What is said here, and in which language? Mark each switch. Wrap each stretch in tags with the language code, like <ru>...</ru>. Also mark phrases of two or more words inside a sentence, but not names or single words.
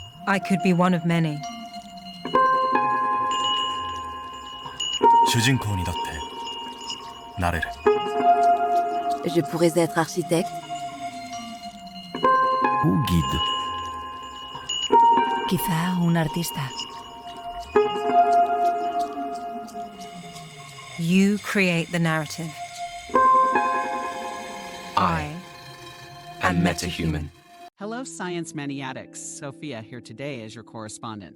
<en>I could be one of many.</en> <ja>主人公にだってなれる。</ja> <fr>Je pourrais être architecte, Ou guide.</fr> <es>quizá un artista.</es> <en>You create the narrative. I am metahuman. Hello, Science Maniatics. Sofia here today as your correspondent.</en>